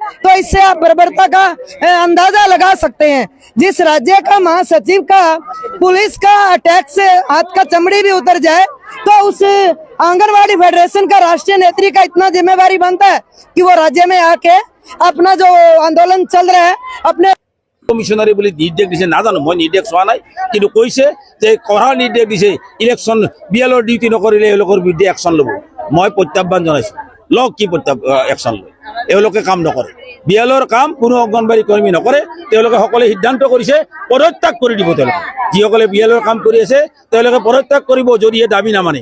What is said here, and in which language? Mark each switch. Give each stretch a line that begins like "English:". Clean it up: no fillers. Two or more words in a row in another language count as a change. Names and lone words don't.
Hindi: तो इससे आप बर्बरता का अंदाजा लगा सकते हैं। जिस राज्य का महासचिव का पुलिस का अटैक से हाथ का चमड़ी भी उतर जाए तो उस आंगनवाड़ी फेडरेशन का राष्ट्रीय नेत्री का इतना जिम्मेवारी बनता है कि वो राज्य में आके अपना जो आंदोलन चल रहा है अपने
Assamese: কমিশনারে বলে নির্দেশ দিছে নাজানো, মই নির্দেশ চোৱা নাই, কিন্তু কৈছে যে কড়া নিৰ্দেশ দিছে ইলেকশ্যন বিএলৰ ডিউটি নকৰিলে এওঁলোকৰ বিৰুদ্ধে একশ্যন ল'ব। মই প্ৰত্যাহ্বান জনাইছো, লওক কি একশ্যন লয়, এওঁলোকে কাম নকৰে, বিএলৰ কাম কোনো অংগনবাড়ী কৰ্মী নকৰে। তেওঁলোকে সকলোৱে সিদ্ধান্ত কৰিছে পদত্যাগ কৰি দিব। তেওঁলোকে যিসকলে বিএলৰ কাম কৰি আছে তেওঁলোকে পদত্যাগ কৰিব যদিহে দাবী নামানে।